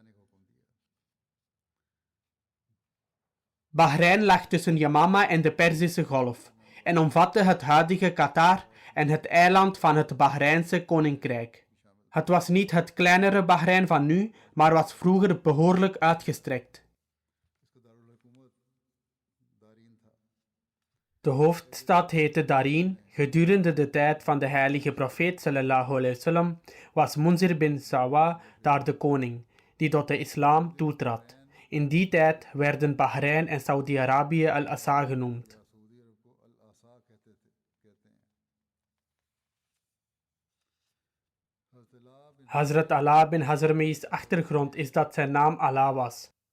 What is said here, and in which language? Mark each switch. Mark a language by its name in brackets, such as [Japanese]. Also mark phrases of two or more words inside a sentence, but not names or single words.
[Dutch] Bahrein lag tussen Yamama en de Perzische Golf en omvatte het huidige Qatar en het eiland van het Bahreinse koninkrijk. Het was niet het kleinere Bahrein van nu, maar was vroeger behoorlijk uitgestrekt. De hoofdstad heette Darin. Gedurende de tijd van de heilige profeet [Arabic] صلى الله عليه وسلم [Dutch] was Munzir bin Sawa daar de koning, die tot de islam toetrad. In die tijd werden Bahrein en Saudi-Arabië Al-Asa genoemd. Hazrat Ala bin Hazrami's achtergrond is dat zijn naam Ala was.